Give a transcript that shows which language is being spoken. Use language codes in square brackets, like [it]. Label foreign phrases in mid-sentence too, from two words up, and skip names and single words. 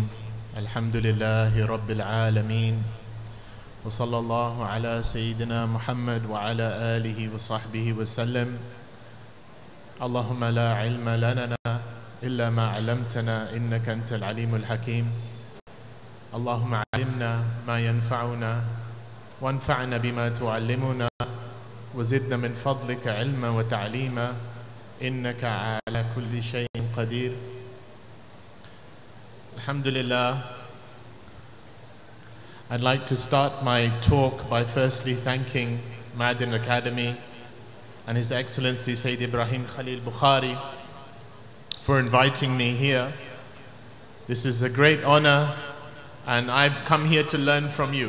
[ar] الحمد لله رب العالمين. وصلى الله على سيدنا محمد وعلى آله وصحبه وسلم. اللهم لا علم لنا إلا ما علمتنا إنك أنت العليم الحكيم. اللهم علمنا ما ينفعنا وانفعنا بما علمتنا وزدنا من فضلك علما وتعليما إنك على كل شيء قدير. الحمد لله, [en] I'd like to start my talk by firstly thanking Ma'adin Academy and His Excellency Sayyid Ibrahim Khalil Bukhari for inviting me here. This is a great honor, and I've come here to learn from you.